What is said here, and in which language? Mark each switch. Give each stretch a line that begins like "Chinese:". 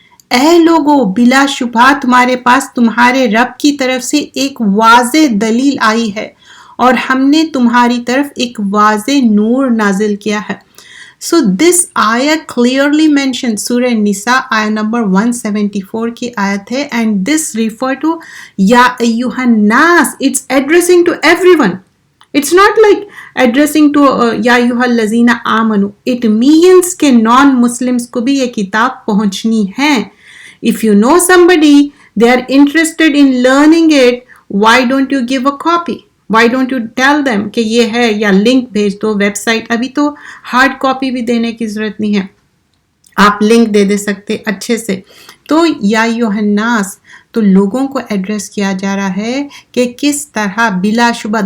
Urdu: اے لوگو، بلا شبہ تمہارے پاس تمہارے رب کی طرف سے ایک واضح دلیل آئی ہے، اور ہم نے تمہاری طرف ایک واضح نور نازل کیا ہے.
English: So this ayah clearly mentioned
Urdu: سورہ نساء آیہ نمبر 174 کی آیت ہے.
English: And this refer to یا ایہا الناس. It's addressing to everyone. It's not like addressing to یا ایہا الذین آمنوا. It means
Urdu: کہ نان مسلمس کو بھی یہ کتاب پہنچنی ہے.
English: If you know somebody, they are interested in learning it, why don't you give a copy? Why don't you tell them
Urdu: کہ یہ ہے، یا لنک بھیج دو
English: Website.
Urdu: ابھی تو ہارڈ کاپی بھی دینے کی ضرورت نہیں ہے، آپ لنک دے سکتے اچھے سے. تو یا ایھا الناس، تو لوگوں کو ایڈریس کیا جا رہا ہے کہ کس طرح بلا شبہ.